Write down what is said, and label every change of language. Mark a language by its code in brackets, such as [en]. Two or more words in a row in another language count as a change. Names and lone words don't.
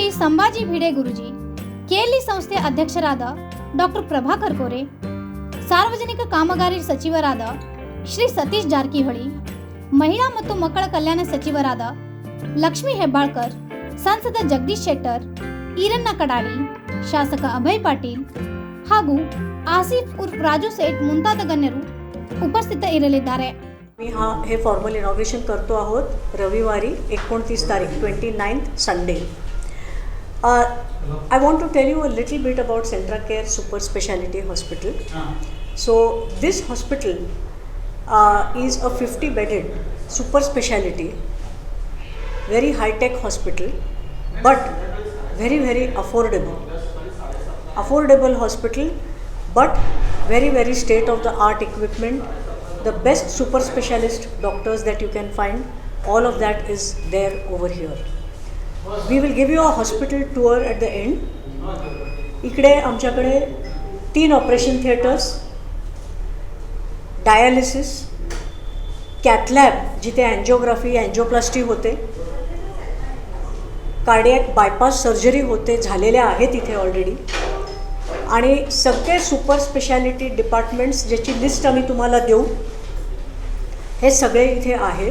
[kn] ಸಂಭಾಜಿ ಭಿಡೆ ಗುರುಜಿ, ಕೆಎಲ್ಇ ಸಂಸ್ಥೆ ಅಧ್ಯಕ್ಷರಾದ ಡಾಕ್ಟರ್ ಪ್ರಭಾಕರ್ ಕೋರೆ, ಸಾರ್ವಜನಿಕ ಕಾಮಗಾರಿ ಸಚಿವರಾದ ಶ್ರೀ ಸತೀಶ್ ಜಾರಕಿಹೊಳಿ, ಮಹಿಳಾ ಮತ್ತು ಮಕ್ಕಳ ಕಲ್ಯಾಣ ಸಚಿವರಾದ ಲಕ್ಷ್ಮೀ ಹೆಬ್ಬಾಳ್ಕರ್, ಸಂಸದ ಜಗದೀಶ್ ಶೆಟ್ಟರ್, ಈರಣ್ಣ ಕಡಾಡಿ, ಶಾಸಕ ಅಭಯ್ ಪಾಟೀಲ್ ಹಾಗೂ ಆಸಿಫ್ ಉರ್ಫ್ ರಾಜು ಸೇಠ್ ಮುಂತಾದ ಗಣ್ಯರು उपस्थित [mr] मी हे [en] formal inauguration [mr] करतो आहोत रविवारी 29 तारीख 29th संडे. [en] I want to tell you a little bit about Centra Care Super Speciality Hospital. So this hospital is a 50-bedded super speciality, very high-tech hospital, but very affordable hospital, but very state-of-the-art equipment, the best super specialist doctors that you can find, all of that is there over here. We will give you a hospital tour at the end. [mr] इकडे आमच्याकडे 3 [en] operation theatres, [mr] डायलिसिस, [en] cath lab [mr] जिथे [en] angiography angioplasty [mr] होते, [en] cardiac bypass surgery [mr] होते, झालेल्या आहेत इथे ऑलरेडी, आणि सगळे [en] super speciality departments [mr] ज्याची लिस्ट आम्ही तुम्हाला देऊ हे सगळे इथे आहे.